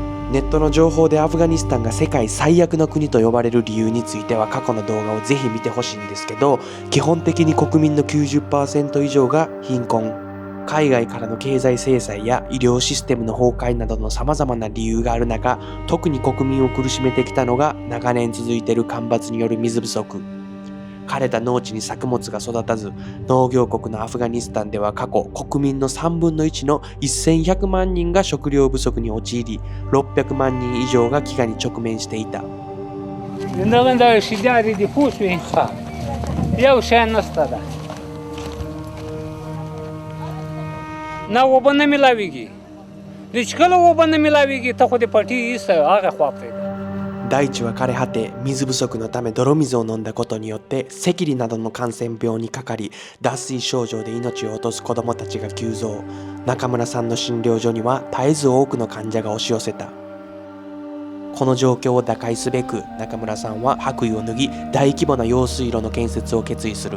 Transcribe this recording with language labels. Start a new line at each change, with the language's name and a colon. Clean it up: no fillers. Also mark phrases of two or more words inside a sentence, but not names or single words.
Japanese: ネットの情報でアフガニスタンが世界最悪の国と呼ばれる理由については過去の動画をぜひ見てほしいんですけど、基本的に国民の 90% 以上が貧困、海外からの経済制裁や医療システムの崩壊などの様々な理由がある中、特に国民を苦しめてきたのが長年続いている干ばつによる水不足。枯れた農地に作物が育たず、農業国のアフガニスタンでは過去国民の3分の1の1100万人が食料不足に陥り、600万人以上が飢餓に直面していた。
Pashto: نه اوبه نه میلاویږي د چې کله اوبه نه میلاویږي ته خو د پټي ایسته هغه خوا پرېږده。
Japanese: 大地は枯れ果て、水不足のため泥水を飲んだことによって赤痢などの感染病にかかり、脱水症状で命を落とす子どもたちが急増。中村さんの診療所には絶えず多くの患者が押し寄せた。この状況を打開すべく、中村さんは白衣を脱ぎ、大規模な用水路の建設を決意する。